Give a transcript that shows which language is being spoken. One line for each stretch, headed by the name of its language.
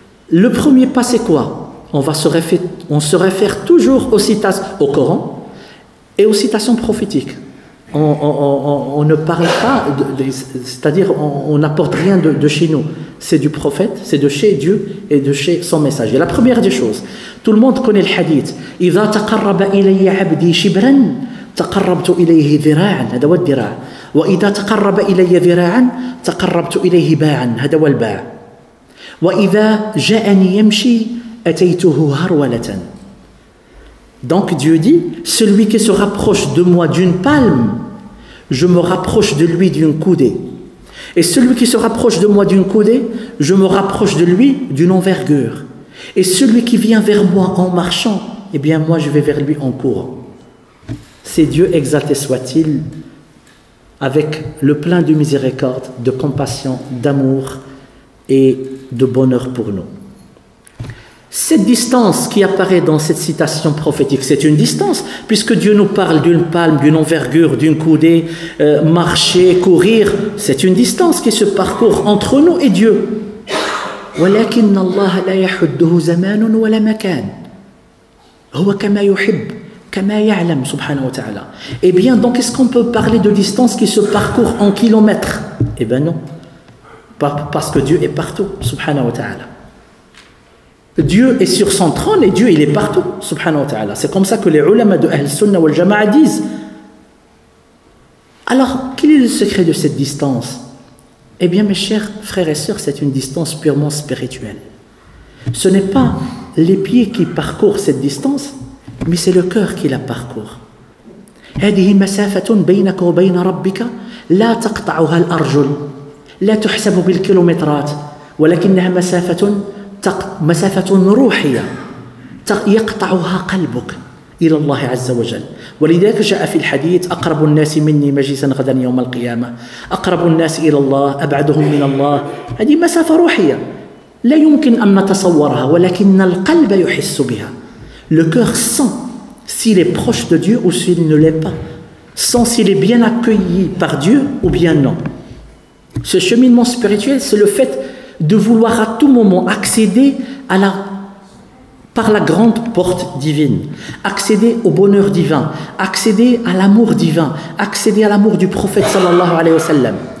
French: Le premier pas, c'est quoi? On se réfère toujours au Coran et aux citations prophétiques. On ne parle pas, c'est-à-dire on n'apporte rien de chez nous. C'est du prophète, c'est de chez Dieu et de chez son messager. La première des choses, tout le monde connaît le hadith.
Arabic: إذا تقرب إلي عبدي شبرا تقربت إليه ذراعا هذا هو الذراع وإذا تقرب إلي ذراعا تقربت إليه باعا هذا هو الباع وإذا جاءني يمشي أتيته هرولة.
French: Donc Dieu dit, celui qui se rapproche de moi d'une palme, je me rapproche de lui d'une coudée. Et celui qui se rapproche de moi d'une coudée, je me rapproche de lui d'une envergure. Et celui qui vient vers moi en marchant, eh bien moi je vais vers lui en courant. C'est Dieu exalté soit-il, avec le plein de miséricorde, de compassion, d'amour et de bonheur pour nous. Cette distance qui apparaît dans cette citation prophétique, c'est une distance, puisque Dieu nous parle d'une palme, d'une envergure, d'une coudée, marcher, courir, c'est une distance qui se parcourt entre nous et Dieu.
Arabic: ولكن الله لا يحده زمان ولا مكان هو كما يحب كما يعلم سبحانه وتعالى.
French: Eh bien, donc, est-ce qu'on peut parler de distance qui se parcourt en kilomètres? Eh bien non, parce que Dieu est partout,
Arabic: subhanahu wa ta'ala.
French: Dieu est sur son trône et Dieu il est partout,
Arabic: subhanahu wa ta'ala.
French: C'est comme ça que les ulama de Ahl Sunnah wal Jama'a disent. Alors, quel est le secret de cette distance? Eh bien, mes chers frères et sœurs, c'est une distance purement spirituelle. Ce n'est pas les pieds qui parcourent cette distance, mais c'est le cœur qui la parcourt.
Arabic: هذه مسافة بينك وبين ربك لا تقطعها الأرجل لا تحسب بالكيلومترات ولكنها مسافة روحية يقطعها قلبك إلى الله عز وجل. ولذلك جاء في الحديث أقرب الناس مني مجلسا غدا يوم القيامة أقرب الناس إلى الله أبعدهم من الله. هذه مسافة روحية لا يمكن أن نتصورها ولكن القلب يحس بها.
French: Le cœur sent s'il est proche de Dieu ou s'il ne l'est pas, sent s'il est bien accueilli par Dieu ou bien non. Ce cheminement spirituel, c'est le fait de vouloir à tout moment accéder par la grande porte divine, accéder au bonheur divin, accéder à l'amour divin, accéder à l'amour du prophète
Arabic: sallallahu alayhi wa sallam.